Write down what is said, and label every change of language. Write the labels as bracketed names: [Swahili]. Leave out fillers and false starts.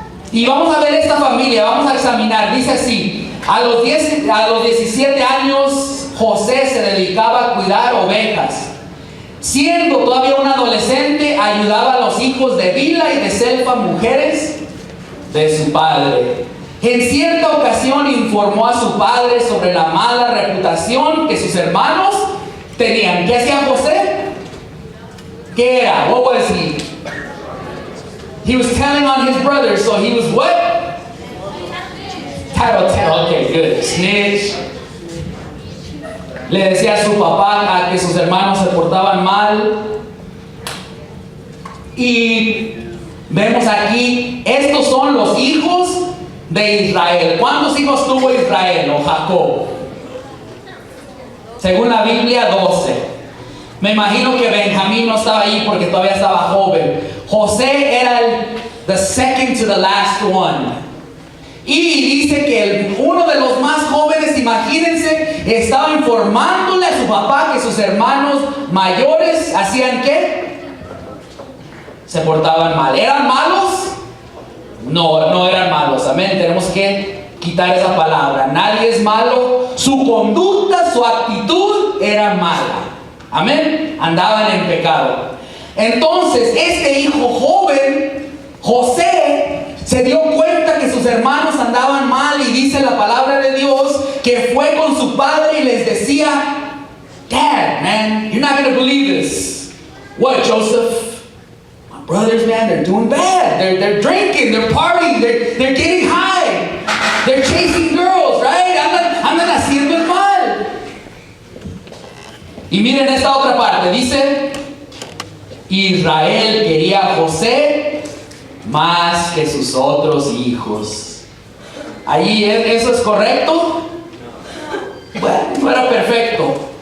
[Spanish] Y vamos a ver esta familia, vamos a examinar. Dice así: a los 17 años José se dedicaba a cuidar ovejas. Siendo todavía un adolescente, ayudaba a los hijos de Bila y de Selfa, mujeres de su padre. En cierta ocasión informó a su padre sobre la mala reputación que sus hermanos tenían. ¿Qué hacía José? ¿Qué era? [English] What was he? He was telling on his brothers, so he was what? Tattletale, okay, good. Snitch. [Spanish] Le decía a su papá que sus hermanos se portaban mal. Y vemos aquí, estos son los hijos de Israel. ¿Cuántos hijos tuvo Israel o Jacob? Según la Biblia, 12. Me imagino que Benjamín no estaba ahí porque todavía estaba joven. [English] José [Spanish] era [English] the second to the last one. [Spanish] Y dice que uno de los más jóvenes, imagínense, estaba informándole a su papá que sus hermanos mayores hacían ¿qué? Se portaban mal. ¿Eran malos? No, no eran malos. Amén. Tenemos que quitar esa palabra. Nadie es malo. Su conducta, su actitud era mala. Amén. Andaban en pecado. Entonces, este hijo joven, José, se dio cuenta que sus hermanos andaban mal y dice la palabra de Dios que fue con su padre y les decía, [English] Dad, man, you're not going to believe this. What, Joseph? My brothers, man, they're doing bad. They're drinking, they're partying, they're getting high. They're chasing girls, right? [Spanish] Andan haciendo el mal. Y miren esta otra parte, dice, Israel quería a José más que sus otros hijos. Ahí eso es correcto. Bueno, no era perfecto.